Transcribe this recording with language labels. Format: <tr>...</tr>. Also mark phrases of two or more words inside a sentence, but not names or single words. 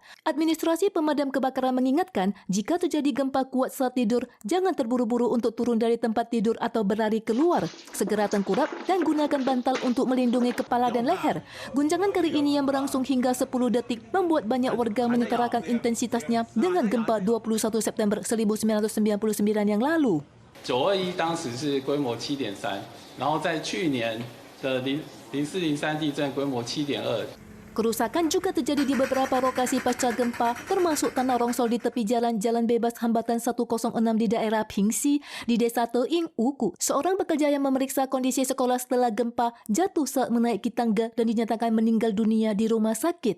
<id>Administrasi pemadam kebakaran mengingatkan, jika terjadi gempa kuat saat tidur, jangan terburu-buru untuk turun dari tempat tidur atau berlari keluar. Segera tengkurap dan gunakan bantal untuk melindungi kepala dan leher. Guncangan kali ini yang berlangsung hingga 10 detik membuat banyak warga menyetarakan intensitasnya dengan gempa 21 September 1999 yang lalu.</id> <zh>921 当时是规模 7.3， 然后在去年的0403地震规模 7.2。</zh> <id>Kerusakan juga terjadi di beberapa lokasi pasca gempa, termasuk tanah rongsor di tepi jalan bebas hambatan 106 di daerah Pingsi, di desa Teing Uku. Seorang pekerja yang memeriksa kondisi sekolah setelah gempa jatuh saat menaiki tangga dan dinyatakan meninggal dunia di rumah sakit.</id>